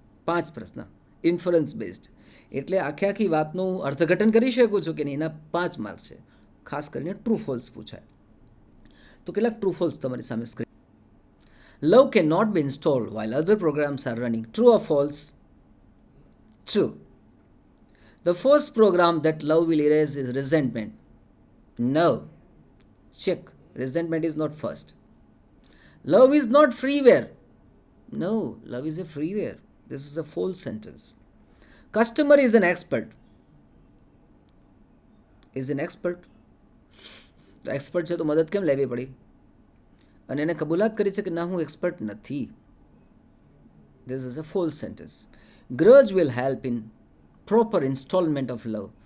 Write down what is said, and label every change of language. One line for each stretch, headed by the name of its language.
Gujarati: 5 પ્રશ્ન inference based, એટલે આખી વાતનું અર્થઘટન કરી શકું છું કે નહીં, એના 5 માર્ક છે. ખાસ કરીને ટ્રુ ફોલ્સ પૂછાય. તો કેટલાક ટ્રુ ફોલ્સ તમારી સામે screen.
English: Love can not be installed while other programs are running. True or false? True. The first program that love will erase is resentment. No. Check. Resentment is not first. Love is not freeware. No, love is a freeware. This is a false sentence. Customer is an expert. Is an expert.
Gujarati: તો expert છે તો મદદ કેમ લેવી પડી? અને એને કબૂલાત કરી છે કે ના, હું એક્સપર્ટ નથી.
English: This is a false sentence. Grudge will help in proper installment of love.